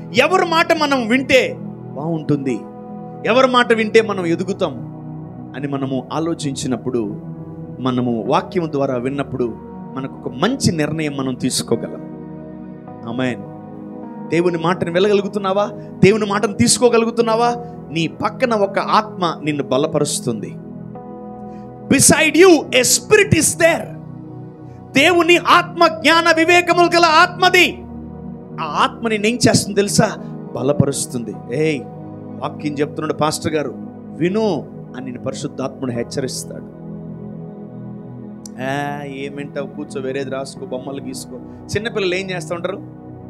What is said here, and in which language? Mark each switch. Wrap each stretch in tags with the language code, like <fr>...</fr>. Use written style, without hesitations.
<te>ఎవరి మాట మనం వింటే బాగుంటుంది, ఎవరి మాట వింటే మనం ఎదుగుతాం అని మనము ఆలోచించినప్పుడు, మనము వాక్యం ద్వారా విన్నప్పుడు మనకు ఒక మంచి నిర్ణయం మనం తీసుకోగలం. ఆమేన్. దేవుని మాటను వెళ్ళగలుగుతున్నావా? దేవుని మాటను తీసుకోగలుగుతున్నావా? నీ పక్కన ఒక ఆత్మ నిన్ను బలపరుస్తుంది.</te> <en>Beside you a spirit is there.</en> <te>దేవుని ఆత్మ జ్ఞాన వివేకములు గల ఆత్మది. ఆ ఆత్మని ఏం చేస్తుంది తెలుసా? బలపరుస్తుంది. ఏయ్, వాక్యం చెప్తున్నాడు పాస్టర్ గారు, విను అని నిన్ను పరిశుద్ధాత్ముడు హెచ్చరిస్తాడు. ఏమింటావు, కూర్చో, వేరేది రాసుకో, బొమ్మలు గీసుకో. చిన్నపిల్లలు ఏం చేస్తూ ఉంటారు?</te>